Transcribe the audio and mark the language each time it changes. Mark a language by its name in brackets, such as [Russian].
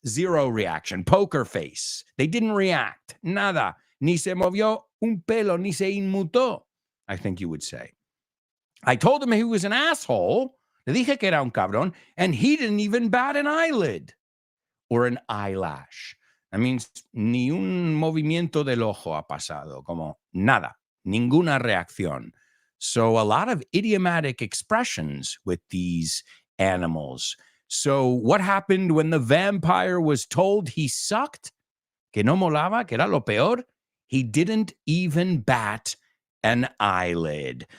[English] Zero reaction. Poker face. They didn't react. Nada. [Spanish] Ni se movió un pelo, ni se inmutó, [English] I think you would say. I told him he was an asshole. [Spanish] Le dije que era un cabrón, [English] and he didn't even bat an eyelid or an eyelash. That means [Spanish] ni un movimiento del ojo ha pasado, como nada, ninguna reacción. [English] So a lot of idiomatic expressions with these animals. So what happened when the vampire was told he sucked? [Spanish] Que no molaba, que era lo peor? [English] He didn't even bat an eyelid.